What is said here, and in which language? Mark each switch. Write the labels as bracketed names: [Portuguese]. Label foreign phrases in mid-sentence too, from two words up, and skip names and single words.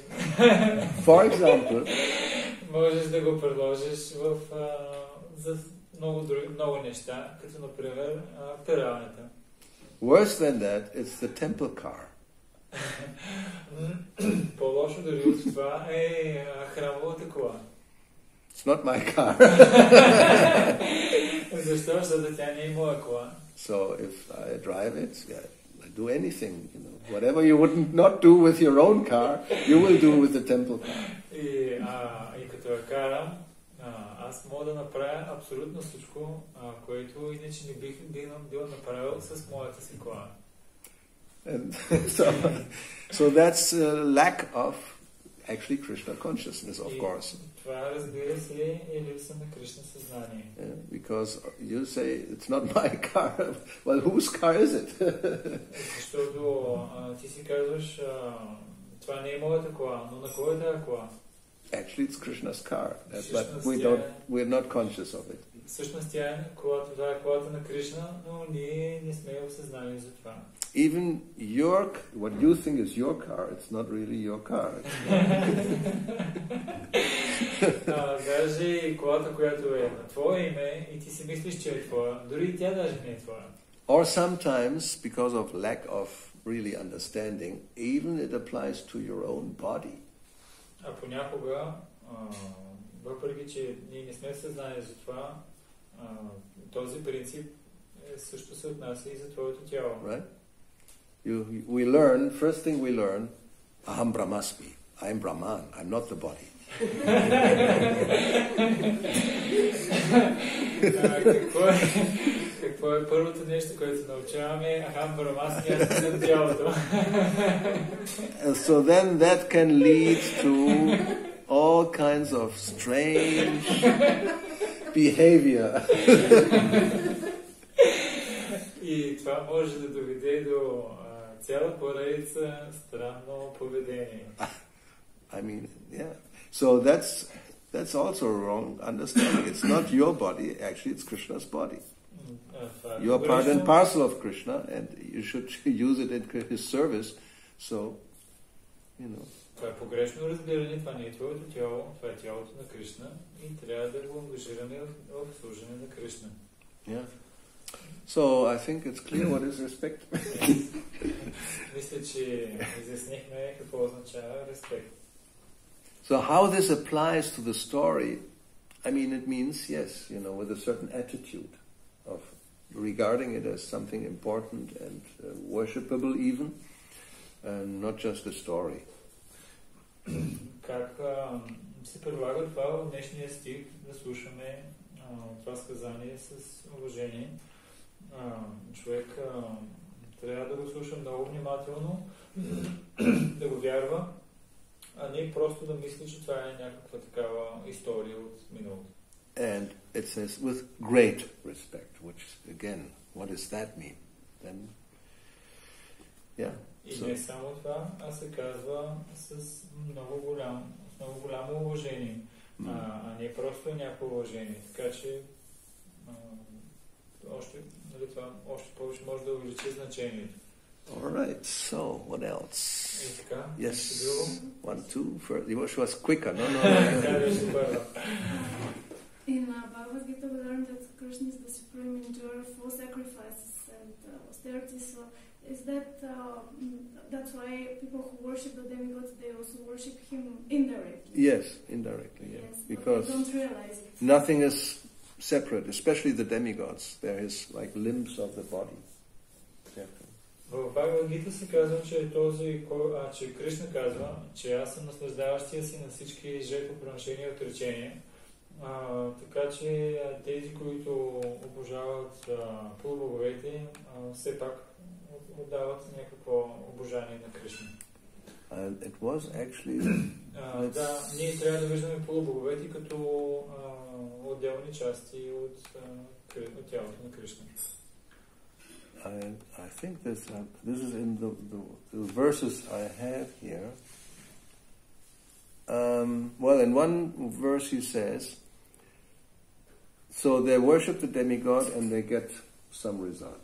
[English] For example, [Bulgarian] можеш да го предложиш за много неща, като например пералнята. [English] Worse than that, it's the temple car. [Bulgarian] По-лошо дори от това е храмовата кола. [English] It's not my car. [Bulgarian] Защо? Защото тя не е моя кола. [English] So if I drive it, I do anything, whatever you would not do with your own car, you will do with the temple car. [Bulgarian] И като я карам, аз мога да направя абсолютно всичко, което иначе не бих бил направил с моята си кола. [English] And so that's a lack of actually Krishna consciousness, of course. [Bulgarian] Това, разбира се, е липса на Кришна съзнание. [English] Because you say, it's not my car. Well, whose car is it? [Bulgarian] Защото ти си казваш, това не е моята кола, но на кой е тази кола? [English] Actually, it's Krishna's car, but we're not conscious of it. [Bulgarian] Всъщност тя е колата на Кришна, но ние не сме в съзнание за това. [English] Even what you think is your car, it's not really your car. [Bulgarian] Даже и колата, която е на твое име, и ти си мислиш, че е твоя, дори и тя даже не е твоя. [English] Or sometimes, because of lack of really understanding, even it applies to your own body. [Bulgarian] А понякога, въпреки че ние не сме в съзнание за това, този принцип също се отнася и за твоето тяло. [English] Right? First thing we learn, [Sanskrit] अहं ब्रह्मास्मि, [English] I'm Brahman, I'm not the body. [Bulgarian] Какво е първото нещо, което научаваме? [Sanskrit] अहं ब्रह्मास्मि, [Bulgarian] аз не съм тялото. [English] So then that can lead to all kinds of strange behavior. [Bulgarian] И това може да доведе до цяла поредица странно поведение. [English] I mean, yeah. So that's also a wrong understanding. It's not your body, actually it's Krishna's body. You are part and parcel of Krishna and you should use it in his service. So, [Bulgarian] Това е погрешно разбиране, това не е твоето тяло, това е тялото на Кришна и трябва да го ангажираме в служене на Кришна. [English] Yeah. So I think it's clear what is respect. [Bulgarian] Мисля, че изяснихме какво означава респект. [English] So how this applies to the story, I mean it means, yes, with a certain attitude of regarding it as something important and worshipable even, and not just a story. [Bulgarian] Как се прилага това в днешния стих, да слушаме това сказание с уважение. Човек трябва да го слуша много внимателно, да го вярва, а не просто да мисли, че това е някаква такава история от миналото. [English] And it says with great respect, which again, what does that mean? Then, yeah. [Bulgarian] И не само това, а се казва с много голямо уважение, а не просто някакво уважение. Така че още повече може да увеличи значението. [English] Alright, so what else? [Bulgarian] И така, [English] Yes, [Bulgarian] друго. [English] 1, 2, first. Yours was quicker, no? In Bhagavad Gita, we learned that Krishna is the supreme enjoyer of all sacrifices and austerities. So, is that's why people who worship the demigods, they also worship him indirectly? Yes, indirectly, yeah. Yes, Because but they don't realize it. nothing is separate, especially the demigods. They're his like limbs of the body. [Bulgarian] В Бхагавад Гита се казва, че Кришна казва, че аз съм наслаждаващия си на всички жертвоприношения и отречения. Така че тези, които обожават полубоговете, все пак отдават някакво обожание на Кришна. [English] It was actually... [Bulgarian] Да, ние трябва да виждаме полубоговете като отделни части от тялото на Кришна. [English] I think this is in the verses I have here. Well, in one verse he says, so they worship the demigod and they get some result.